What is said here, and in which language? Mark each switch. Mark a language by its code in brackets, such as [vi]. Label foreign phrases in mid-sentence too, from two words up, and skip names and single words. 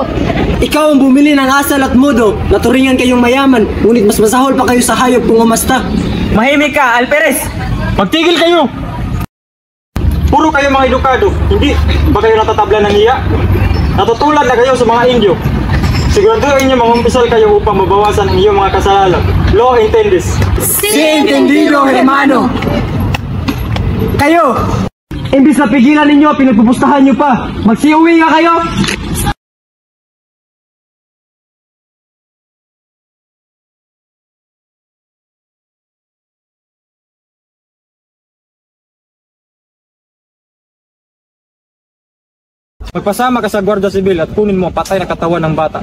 [tl] Ikaw ang bumili ng asal at mudo, naturingan kayong mayaman, ngunit mas masahol pa kayo sa hayop kung umasta. Mahimik ka, Alperes! Magtigil kayo! Puro kayo mga edukado, hindi ba kayo natatabla ng iya? Natutulad na kayo sa mga Indio. Siguraduhin niyo mangumpisal kayo upang mabawasan ang iyong mga kasalanan. [es] Lo intendis. Si entendido, hermano! [tl] Kayo! Imbis na pigilan ninyo, pinagpupustahan nyo pa! Magsiuwi nga kayo! Magpasama ka sa Guardia Civil at kunin mo ang patay na katawan ng bata.